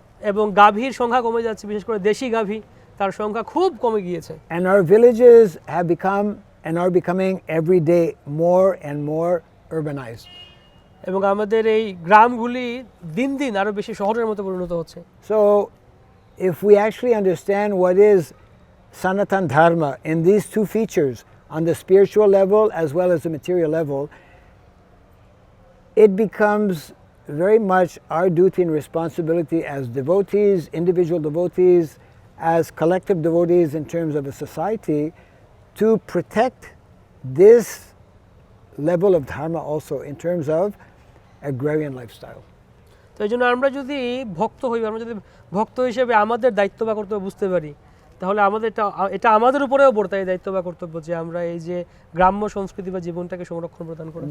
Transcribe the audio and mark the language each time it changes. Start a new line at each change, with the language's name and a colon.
Bangla: এবং গাভীর সংখ্যা কমে যাচ্ছে, বিশেষ করে দেশি গাভী, তার সংখ্যা খুব কমে গিয়েছে।
English: And our villages have become and are becoming every day more and more urbanized.
Bangla: এবং আমাদের এই গ্রামগুলি দিন দিন আরো বেশি শহরের মতো পরিণত হচ্ছে।
English: So if we actually understand what is Sanatan Dharma in these two features, on the spiritual level as well as the material level, it becomes very much our duty and responsibility as devotees, individual devotees, as collective devotees in terms of a society, to protect this level of dharma also in terms of agrarian lifestyle.
Bangla: তো এই জন্য আমরা যদি ভক্ত হই, আমরা যদি ভক্ত হিসেবে আমাদের দায়িত্ব বা কর্তব্য বুঝতে পারি, তাহলে আমাদের এটা আমাদের উপরেও বর্তায় এই দায়িত্ব বা কর্তব্য যে আমরা এই যে গ্রাম্য সংস্কৃতি বা জীবনটাকে সংরক্ষণ প্রদান করি।